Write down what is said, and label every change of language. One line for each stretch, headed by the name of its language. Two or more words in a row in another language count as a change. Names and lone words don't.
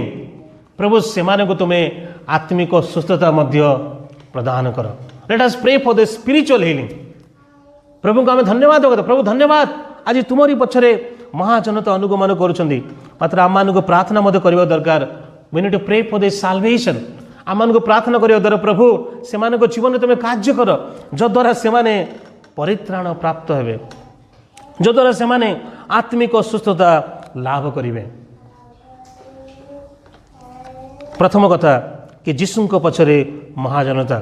Odia: ପ୍ରଭୁ ସେମାନଙ୍କୁ ତୁମେ ଆତ୍ମିକ ସୁସ୍ଥତା ମଧ୍ୟ ପ୍ରଦାନ କର।
English: let us pray for the spiritual healing.
Odia: ପ୍ରଭୁଙ୍କୁ ଆମେ ଧନ୍ୟବାଦ ଦେବା। ପ୍ରଭୁ ଧନ୍ୟବାଦ, ଆଜି ତୁମରି ପଛରେ ମହାଜନତା ଅନୁଗମନ କରୁଛନ୍ତି। ମାତ୍ର ଆମମାନଙ୍କୁ ପ୍ରାର୍ଥନା ମଧ୍ୟ କରିବା ଦରକାର।
English: we need to pray for their salvation।
Odia: ଆମମାନଙ୍କୁ ପ୍ରାର୍ଥନା କରିବା ଦ୍ୱାରା ପ୍ରଭୁ ସେମାନଙ୍କ ଜୀବନରେ ତୁମେ କାର୍ଯ୍ୟ କର, ଯଦ୍ୱାରା ସେମାନେ ପରିତ୍ରାଣ ପ୍ରାପ୍ତ ହେବେ, ଯଦ୍ୱାରା ସେମାନେ ଆତ୍ମିକ ସୁସ୍ଥତା ଲାଭ କରିବେ। ପ୍ରଥମ କଥା କି ଯୀଶୁଙ୍କ ପଛରେ ମହାଜନତା।